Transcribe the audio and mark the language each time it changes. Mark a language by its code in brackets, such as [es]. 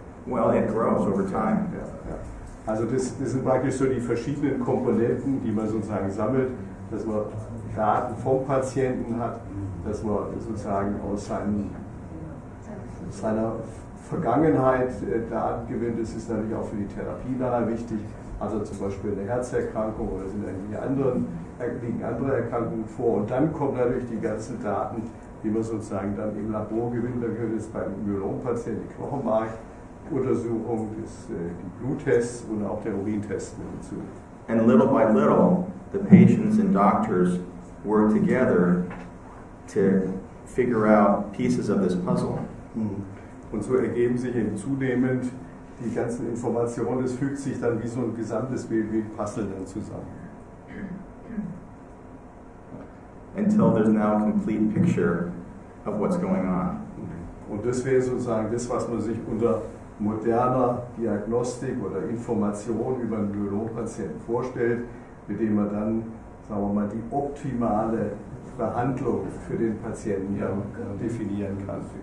[en] Well, it grows over time. [de] Ja, ja. Also das sind praktisch so die verschiedenen Komponenten, die man sozusagen sammelt, dass man Daten vom Patienten hat, dass man sozusagen aus seiner Vergangenheit Daten gewinnt. Das ist natürlich auch für die Therapie nachher wichtig. Also zum Beispiel eine Herzerkrankung oder sind liegen andere Erkrankungen vor. Und dann kommen natürlich die ganzen Daten, die man sozusagen dann im Labor gewinnt. Da gehört jetzt beim Myelom-Patienten die Knochenmarkuntersuchung, die Bluttests und auch der Urintest mit dazu. [en] And little by little, the patients and doctors work together to figure out pieces of this puzzle. [de] Und so ergeben sich eben zunehmend die ganzen Informationen, das fügt sich dann wie so ein gesamtes Bild, wie ein Puzzle dann zusammen. [en] Until there's now a complete picture of what's going on. [de] Und das wäre sozusagen das, was man sich unter moderner Diagnostik oder Information über einen Myelom-Patienten vorstellt, mit dem man dann, sagen wir mal, die optimale Behandlung für den Patienten definieren kann.